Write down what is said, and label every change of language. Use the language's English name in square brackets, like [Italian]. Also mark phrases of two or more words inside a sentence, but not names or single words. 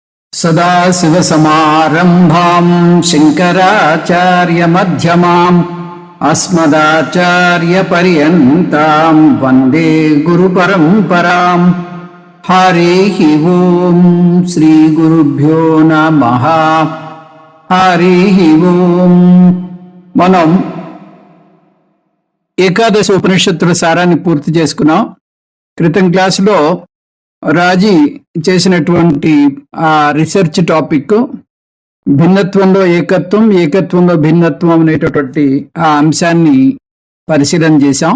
[Sanskrit] सदाशिवसमारम्भां शङ्कराचार्यमध्यमाम् अस्मदाचार्यपर्यन्तां वन्दे गुरुपरम्पराम्। हरिः ओं श्रीगुरुभ्यो नमः। हरिः ओं। [Telugu] మనం ఏకాదశ ఉపనిషత్తుల సారాన్ని పూర్తి చేసుకున్నాం. క్రితం క్లాసులో రాజీ చేసినటువంటి ఆ [English] research topic [Telugu] భిన్నత్వంలో ఏకత్వం, ఏకత్వంలో భిన్నత్వం అనేటటువంటి ఆ అంశాన్ని పరిశీలన చేశాం.